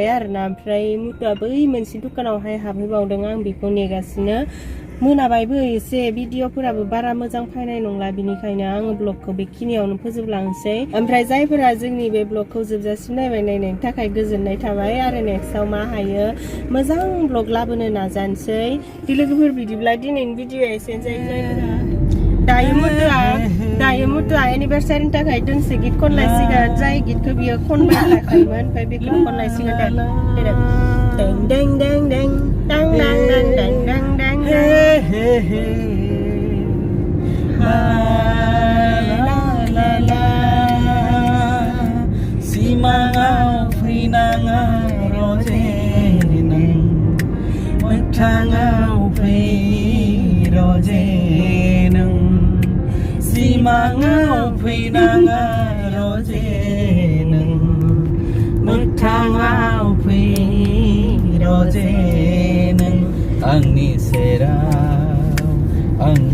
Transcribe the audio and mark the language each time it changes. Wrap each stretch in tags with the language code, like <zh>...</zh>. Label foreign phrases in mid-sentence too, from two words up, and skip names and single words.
<brx>आरोना ओमफ्राय मुथुआ बै मोनसे दुखानावहाय हाबहैबावदों आं बेखौ नेगासिनो मोनाबायबो एसे भिडिअफोराबो बारा मोजां फैनाय नंला बिनिखायनो आङो ब्लगखौ बेखिनियावनो फोजोबलांसै ओमफ्राय जायफोरा जोंनि बे ब्लगखौ जोबजासिम नायनायनि थाखाय गोजोननाय थाबाय आरो नेक्स्टआव मा हायो मोजां ब्लग लाबोनो नाजानोसै लोगोफोर बिदिब्ला दिनैनि भिडिअ एसेनोसै दायो मुथुआ एनिभार्सारिनि थाखाय दोंसे गित खनलायसिगोन जाय गितखौ बियो खनबाय थाखायोमोन ओमफ्राय बेखौ खनलायसिगोन दें दें दें दें दां दां दां दां दां दां सिमाङाव फैनाङा रजे नों मोगथाङाव फै रजे नों सिमाङाव फैनाङा रजे नों मोगथाङाव फै रजे नों आंनि सेराव</brx>